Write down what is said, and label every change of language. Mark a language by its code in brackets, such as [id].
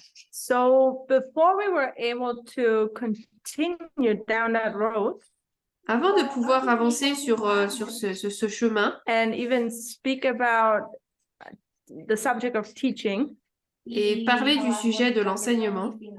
[en] So before we were able to continue down that road, [fr] avant de pouvoir avancer sur ce chemin, [en] and even speak about the subject of teaching, [fr] et parler du sujet de l'enseignement,